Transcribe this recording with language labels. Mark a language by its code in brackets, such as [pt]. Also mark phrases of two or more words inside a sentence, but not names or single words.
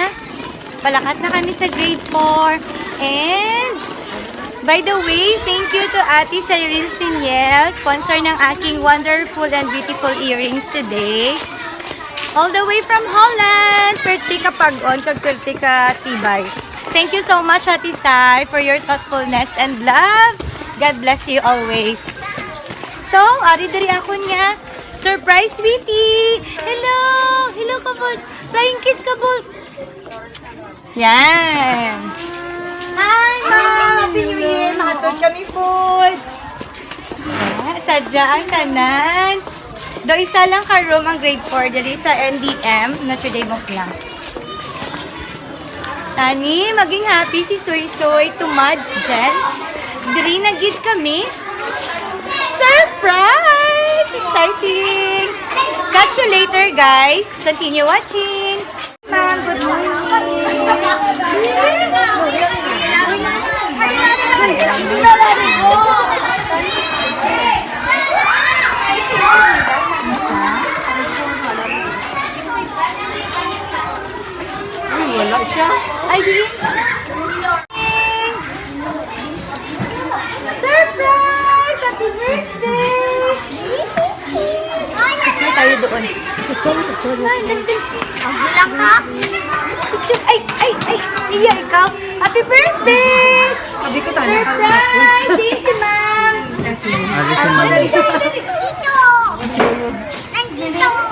[hil] Palakat na kami sa grade 4. [en] And, by the way, thank you to Ate Cyril Siniel, sponsor [tl] ng aking [en] wonderful and beautiful earrings today. All the way from Holland. [hil] Perti ka pag-on, kag perti ka tibay. [en] Thank you so much, Ate Sai, for your thoughtfulness and love. God bless you always. So, [hil] ari diri ako nga. [en] Surprise, sweetie! Hello! Hello, kabos! Flying kiss, kabos! Yan! Hi, Mom! Happy New Year! [hil] Makatod kami food! Sadya ang tanan. Do isa lang ka-room ang grade 4 dali sa NDM, Notre Dame of Lang. Tani, maging happy si Soy Soy to Mads Jen. Diri na gid kami. [en] Surprise! Exciting! Catch you later, guys. Continue watching. Ma'am, good morning. [hil] Wala siya. Ay, di. [en] Surprise! Happy birthday! [tl] Tayo doon. Ang ka? [hil] Ay! Iya, ikaw! [en] Happy birthday! [tl] Sabi ko tayo. [en] Surprise! Thank you, ma'am! [tl] Dito! Nandito!